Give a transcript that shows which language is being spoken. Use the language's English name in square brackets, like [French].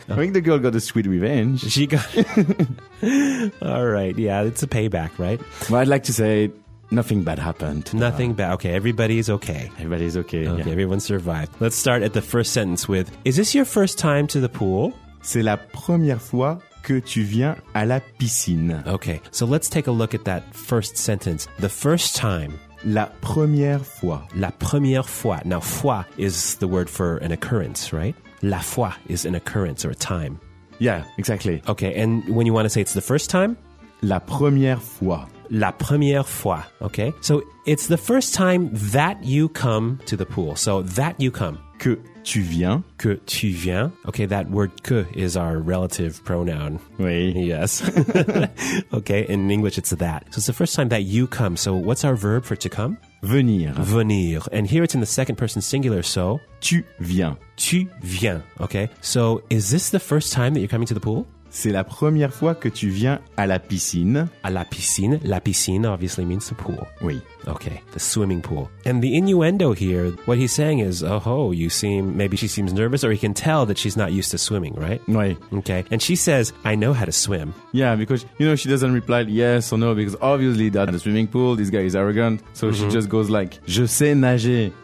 [English] I think the girl got a sweet revenge. She got... All right, yeah, it's a payback, right? Well, I'd like to say... Nothing bad happened. Nothing bad. Okay, everybody's okay. Everybody's okay. Okay, yeah. Everyone survived. Let's start at the first sentence with, is this your first time to the pool? [French] C'est la première fois que tu viens à la piscine. [English] Okay, so let's take a look at that first sentence. The first time. [French] La première fois. La première fois. [English] Now, fois is the word for an occurrence, right? La fois is an occurrence or a time. Yeah, exactly. Okay, and when you want to say it's the first time? [French] La première fois. La première fois, [English] okay? So, it's the first time that you come to the pool. So, that you come. [French] Que tu viens. Que tu viens. [English] Okay, that word que is our relative pronoun. [French] Oui. [English] Yes. Okay, in English it's that. So, it's the first time that you come. So, what's our verb for to come? [French] Venir. Venir. [English] And here it's in the second person singular, so... [French] Tu viens. Tu viens, [English] okay? So, is this the first time that you're coming to the pool? [French] C'est la première fois que tu viens à la piscine. À la piscine. [English] La piscine obviously means the pool. [French] Oui. [English] Okay, the swimming pool. And the innuendo here, what he's saying is, oh, you seem, maybe she seems nervous, or he can tell that she's not used to swimming, right? [French] Oui. [English] Okay, and she says, I know how to swim. Yeah, because, you know, she doesn't reply yes or no, because obviously that's the swimming pool, this guy is arrogant, so mm-hmm. she just goes like, [French] je sais nager.